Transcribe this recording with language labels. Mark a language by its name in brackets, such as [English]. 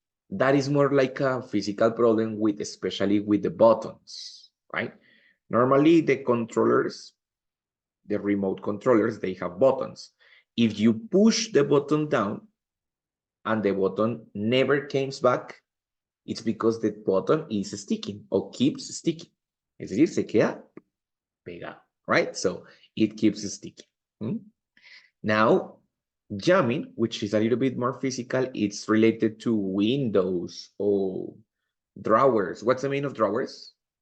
[English] That is more like a physical problem with, especially with the buttons, right? Normally the controllers, the remote controllers, they have buttons. If you push the button down and the button never comes back, it's because the button is sticking or keeps sticking. [Spanish] Es decir, se queda pegado, [English] right? So it keeps sticking. Now, jamming, which is a little bit more physical, it's related to windows or drawers. What's the meaning of drawers?